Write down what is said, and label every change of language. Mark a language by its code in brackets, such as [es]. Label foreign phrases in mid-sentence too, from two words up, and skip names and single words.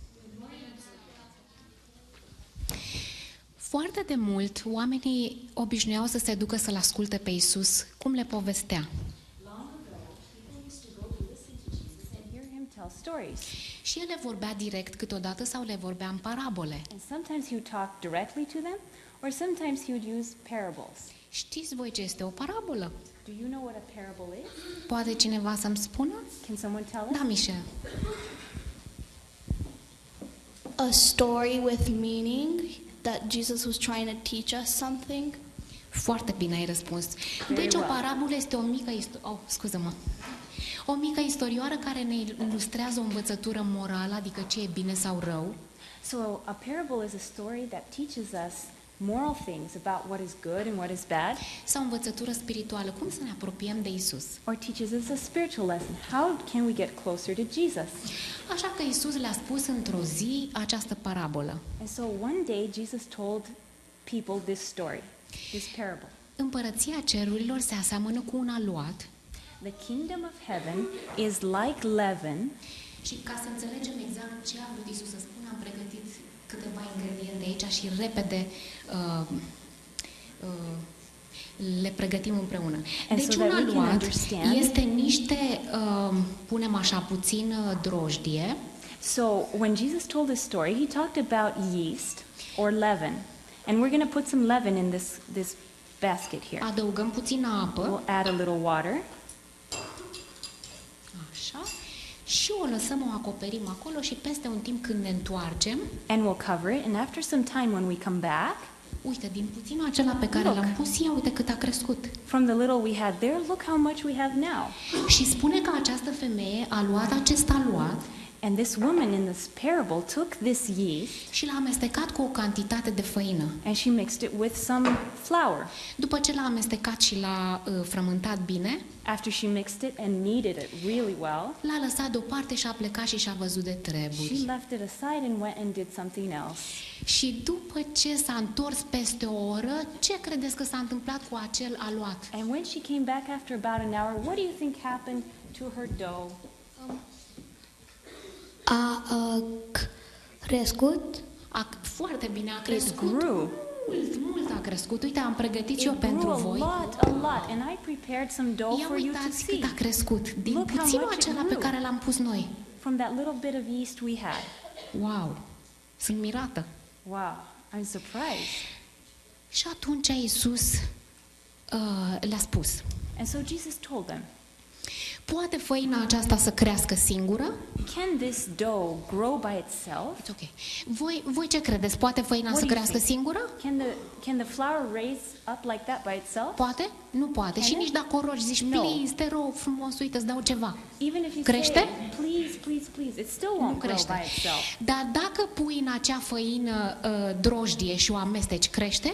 [ro] Foarte de mult, oamenii obișnuiau să se ducă să-L asculte pe Iisus, cum le povestea. Și El le vorbea direct câteodată sau le vorbea în parabole. [en] And sometimes he would talk directly to them, or sometimes he would use parables. [ro] Știți voi ce este o parabolă? [en] Do you know what a parable is? [ro] Poate cineva să-mi spună? [en] Can someone tell us? [ro] Da, Michel. [en] A story with meaning that Jesus was trying to teach us something. [ro] Foarte bine ai răspuns. Deci o parabolă este o mică o mică istorioară care ne ilustrează o învățătură morală, adică ce e bine sau rău. [en] So a parable is a story that teaches us moral things about what is good and what is bad. [ro] Sau o învățătură spirituală, cum să ne apropiem de Isus. [en] Or teaches us a spiritual lesson. How can we get closer to Jesus? [ro] Așa că Isus le-a spus într-o zi această parabolă. [en] And so one day Jesus told people this story, this parable. [ro] Împărăția cerurilor se aseamănă cu un aluat. [en] The kingdom of heaven is like leaven. [ro] Și ca să înțelegem exact ce a vrut Isus să spună, am pregătit câteva ingrediente aici și repede le pregătim împreună. Deci un aluat este niște, punem așa puțin, drojdie. [en] So when Jesus told this story, he talked about yeast or leaven. And we're going to put some leaven in this basket here. [ro] Adăugăm puțină apă. [en] We'll add a little water. [ro] Așa. Și o lăsăm, o acoperim acolo și peste un timp când ne întoarcem. [en] And we'll cover it, and after some time when we come back, [ro] uite, din puținul acela pe care l-am pus, ia uite cât a crescut. [en] From the little we had there, look how much we have now. [ro] Și spune că această femeie a luat acest aluat. [en] And this woman in this parable took this yeast [ro] și l-a amestecat cu o cantitate de făină. [en] And she mixed it with some flour. [ro] După ce l-a amestecat și l-a frământat bine, [en] after she mixed it and kneaded it really well, [ro] l-a lăsat deoparte și a plecat și și-a văzut de treburi. [en] She left it aside and went and did something else. [ro] Și după ce s-a întors peste o oră, ce credeți că s-a întâmplat cu acel aluat? [en] And when she came back after about an hour, what do you think happened to her dough? [ro] A crescut? Foarte bine a crescut. [en] It grew. [ro] Mult a crescut. Uite, am pregătit și eu pentru voi. [en] A lot. And I prepared some dough [ro] Ia [en] for you to [ro] uitați [en] see. [ro] cât a crescut. Din puținul acela pe care l-am pus noi. [en] From that little bit of yeast we had. [ro] Wow! Sunt mirată. [en] Wow, I'm surprised. [ro] Și atunci Iisus le-a spus. [en] And so Jesus told them. [ro] Poate făina aceasta să crească singură? [en] Can this dough grow by itself? It's okay. [ro] Voi ce credeți? Poate făina să crească singură? [en] Can the flour raise up like that by itself? [ro] Poate? Nu poate. Și nici dacă o rogi, zici, please, te rog frumos, uite, îți dau ceva. [en] Even if you [ro] crește? [en] Say, please, it still won't grow by itself. [ro] Dar dacă pui în acea făină drojdie și o amesteci, crește?